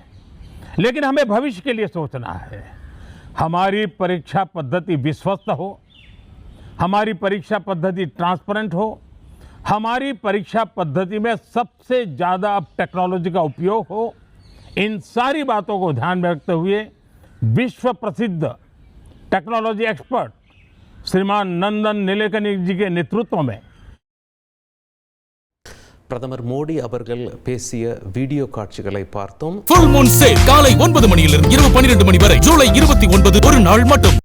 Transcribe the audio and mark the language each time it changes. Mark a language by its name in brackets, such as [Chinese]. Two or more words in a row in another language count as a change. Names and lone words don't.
[Hindi] लेकिन हमें भविष्य के लिए सोचना है। हमारी परीक्षा पद्धति विश्वस्त हो, हमारी परीक्षा पद्धति ट्रांसपेरेंट हो, हमारी परीक्षा पद्धति में सबसे ज़्यादा अब टेक्नोलॉजी का उपयोग हो। इन सारी बातों को ध्यान में रखते हुए विश्व प्रसिद्ध [English] technology expert [Hindi] श्रीमान नंदन नीलेकनी जी के नेतृत्व में [Tamil] பிரதமர் மோடி அவர்கள் பேசிய வீடியோ காட்சிகளை பார்த்தோம். [English] full moon sale [Tamil] காலை 9 மணியிலிருந்து இரவு 12 மணி வரை ஜூலை 29 ஒரு நாள் மட்டும்.